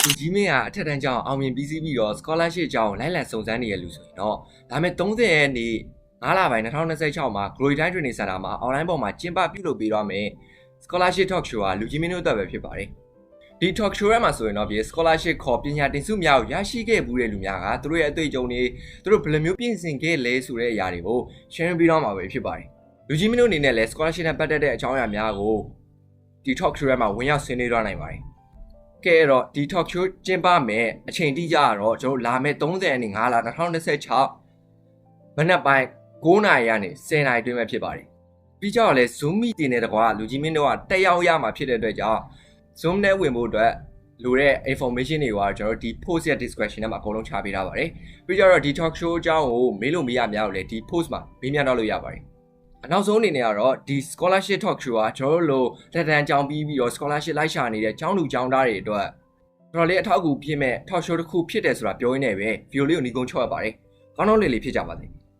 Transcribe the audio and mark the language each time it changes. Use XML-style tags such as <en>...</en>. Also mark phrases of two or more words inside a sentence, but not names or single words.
<my>လူကြီးမင်းကအထက်တန်းကျောင်းအောင်မြင်ပြီးစီးပြီးတော့ scholarship ကျောင်းလိုက်လံစုံစမ်းနေရလူဆိုရင်တော့ဒါမဲ့30ရက်နေ့9လပိုင်း2026မှာ Glory Time Training Center မှာ online ပေါ်မှာကျင်းပပြုလုပ်ပေးတော့မယ်</my> <en>scholarship talk show</en> <my>ကလူကြီးမင်းတို့အတွက်ပဲဖြစ်ပါတယ်ဒီ</my> <en>talk show</en> <my>မှာဆိုရင်တော့ဒီ scholarship ခေါ်ပညာတင်စုများကိုရရှိခဲ့မှုတဲ့လူများကသူတို့ရဲ့အတွေ့အကြုံတွေသူတို့ဘယ်လိုမျိုးပြင်ဆင်ခဲ့လဲဆိုတဲ့အရာတွေကို share ပေးတော့မှာပဲဖြစ်ပါတယ်လူကြီးမင်းတို့အနေနဲ့လည်း scholarship နဲ့ပတ်သက်တဲ့အကြောင်းအရာ များကိုဒီ</my> <en>talk show</en> <my>မှာဝင်ရောက်ဆွေးနွေးတော့နိုင်ပါတယ်ကဲတော့ဒီ</my> <en>talk show</en> <my>ကျင်းပမယ်အချိန်တိကျတော့ကျွန်တော်လာမယ့်30ရက်နေ့9လ2026မနက် ပိုင်း9:00နာရီကနေ10:00နာရီတွင်းပဲဖြစ်ပါတယ်ပြီးကြတော့လဲ Zoom meeting နဲ့တကွာလူကြီးမင်းတို့ကတက်ရောက်ရမှာဖြစ်တဲ့အတွက် ကြောင့် Zoom နဲ့ဝင်ဖို့အတွက်လိုတဲ့ information တွေကကျွန်တော်ဒီ post ရဲ့ description ထဲမှာအကုန်လုံးချပေးထားပါတယ်ပြီးကြတော့ဒီ</my> <en>talk show</en> <my>အကြောင်းကိုမေးလို့မရများလို့လေဒီ post မှာမေးမြန်းတော့လို့ရပါတယ်အနောက်ဆုံးအနေနဲ့ကတော့ဒီ</my> <en>scholarship talk show</en> <my>ကကျွန်တော်တို့လိုတက်တန်းကြောင်းပြီးတော့ scholarship လိုက်ရှာနေတဲ့ကျောင်းသူကျောင်းသားတွေအတွက်တော်တော်လေးအထောက်အကူဖြစ်မဲ့</my> <en>talk show</en> <my>တစ်ခုဖြစ်တယ်ဆိုတာပြောရင်းနဲ့ပဲ video လေးကိုညီကုန်းချော့ရပါတယ်ကောင်းတော့လေးဖြစ်ကြပါစေ</my>